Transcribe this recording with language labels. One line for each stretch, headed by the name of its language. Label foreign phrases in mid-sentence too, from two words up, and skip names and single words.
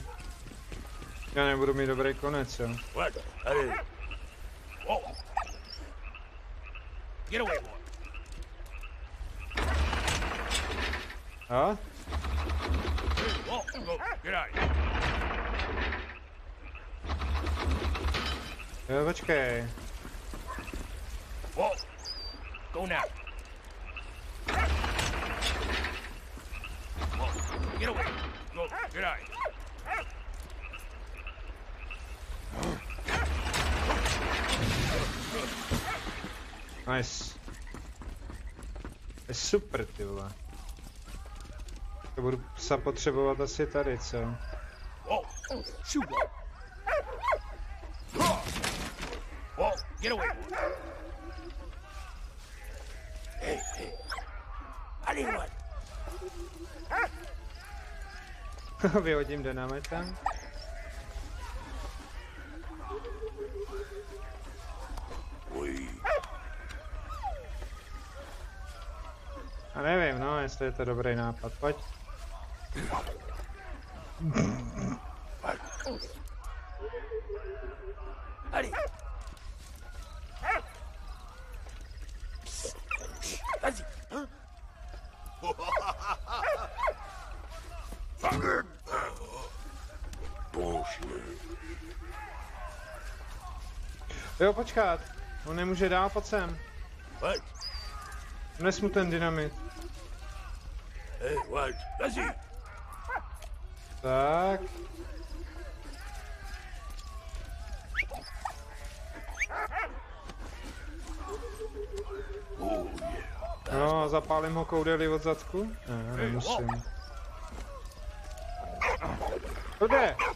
Czech: Já nebudu mít dobrý konec, jo.
English: What? Allez. Whoa. Get away, boy.
Czech: A?
English: Whoa, go. Get out of here.
Czech: Jo, počkej.
English: Whoa. Go now. Whoa. Get away. Go. Get out of here. Nice.
Czech: Je super, ty vole. To budu psa potřebovat asi tady, co?
English: Whoa. Shoot. Whoa. Get away, boy. Hey, hey. Allez, what?
Czech: Vyhodím dynamitem. A nevím, no, jestli je to dobrý nápad. Pojď. Allez. Vas-y. Jo, počkat. On nemůže dál, pojď sem. Nes mu ten dynamit.
English: Hey, what? Vas-y.
Czech: Tak. No, zapálím ho koudeli od zadku? Ne, nemusím. To jde!